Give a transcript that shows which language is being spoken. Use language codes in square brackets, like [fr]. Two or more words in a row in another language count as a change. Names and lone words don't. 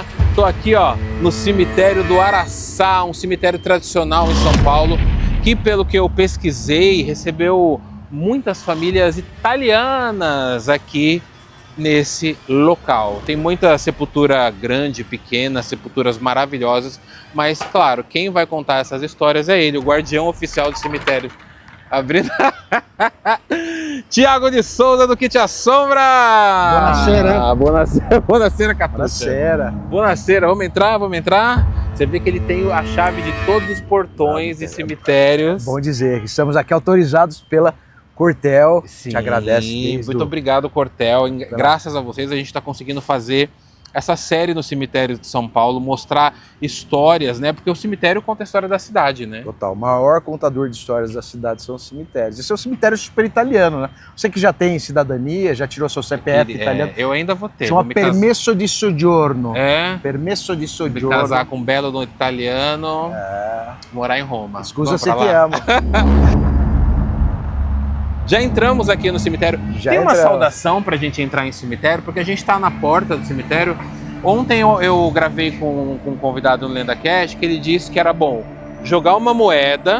[pt] Estou aqui no cemitério do Araçá, um cemitério tradicional em São Paulo, que pelo que eu pesquisei, recebeu muitas famílias italianas aqui nesse local. Tem muita sepultura grande, pequena, sepulturas maravilhosas, mas claro, quem vai contar essas histórias é ele, o guardião oficial do cemitério. Abrindo... Tiago de Souza do Que Te Assombra! Buonasera! Buonasera, Catuccia! Buonasera! Buonasera, vamos entrar? Você vê que ele tem a chave de todos os portões e cemitérios. Bom dizer, estamos aqui autorizados pela Cortel. Sim, te agradece. muito obrigado, Cortel. Graças a vocês a gente está conseguindo fazer essa série no cemitério de São Paulo, mostrar histórias, né? Porque o cemitério conta a história da cidade, né? Total, o maior contador de histórias da cidade são os cemitérios. Esse é um cemitério super italiano, né? Você que já tem cidadania, já tirou seu CPF italiano. Eu ainda vou ter. Chama [it] permesso di soggiorno. [pt] Permesso [it] di soggiorno. [pt] Me casar com um belo no italiano, morar em Roma. [it] Scusa se te amo. [pt] Já entramos aqui no cemitério. Tem uma saudação pra gente entrar em cemitério, porque a gente tá na porta do cemitério. Ontem eu gravei com um convidado no LendaCast que ele disse que era bom jogar uma moeda.